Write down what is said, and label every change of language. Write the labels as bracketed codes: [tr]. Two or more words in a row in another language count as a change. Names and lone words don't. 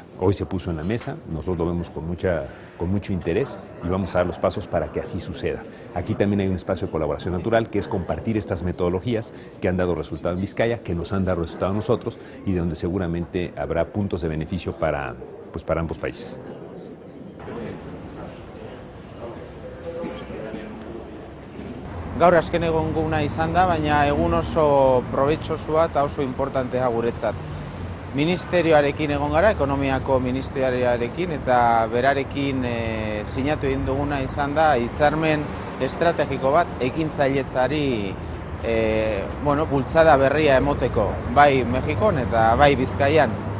[es] Hoy se puso en la mesa, nosotros lo vemos con mucho interés y vamos a dar los pasos para que así suceda. Aquí también hay un espacio de colaboración natural que es compartir estas metodologías que han dado resultado en Vizcaya, que nos han dado resultado a nosotros y de donde seguramente habrá puntos de beneficio para ambos países. [eu] Gaur azken egonguna izan da, baina egun oso probetxosua eta oso importantea guretzat. Ministerioarekin egon gara, ekonomiako ministerioarekin, eta berarekin sinatu egin duguna izan da hitzarmen estrategiko bat ekintzailetzari bultzada berria emoteko, bai Mexikon eta bai Bizkaian.